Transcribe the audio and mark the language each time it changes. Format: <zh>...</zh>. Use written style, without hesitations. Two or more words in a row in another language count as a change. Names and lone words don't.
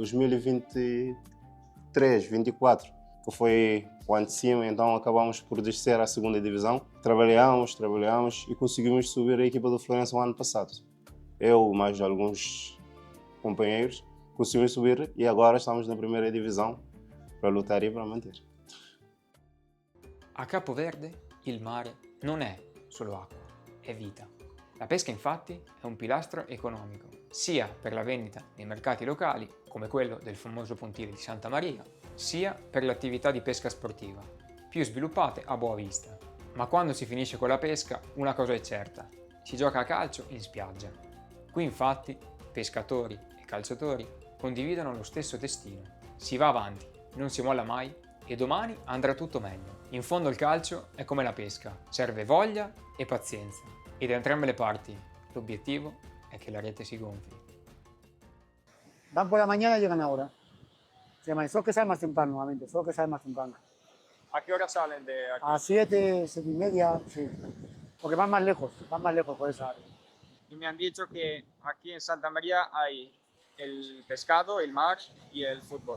<pt>2023-24, que foi o ano de cima, então acabamos por descer à segunda divisão. Trabalhamos e conseguimos subir a equipa do Florença o ano passado. Eu, mais alguns companheiros, conseguimos subir e agora estamos na primeira divisão para lutar e para manter.</pt> <it>A Capo Verde il mare non è solo acqua, è vita. La pesca infatti è un pilastro economico, sia per la vendita nei mercati locali, come quello del famoso pontile di Santa Maria, sia per le attività di pesca sportiva, più sviluppate a Boa Vista. Ma quando si finisce con la pesca, una cosa è certa, si gioca a calcio in spiaggia. Qui infatti pescatori e calciatori condividono lo stesso destino. Si va avanti, non si molla mai e domani andrà tutto meglio. In fondo il calcio è come la pesca, serve voglia e pazienza. E da entrambe le parti l'obiettivo è che la rete si gonfi.</it> <es>Van por la mañana y llegan ahora. Solo que sale más temprano, nuevamente, solo que sale más temprano. ¿A qué hora salen de aquí? A 7, 7:30, sí. Porque van más lejos por eso. Y me han dicho que aquí en Santa María hay el pescado, el mar y el fútbol.</es>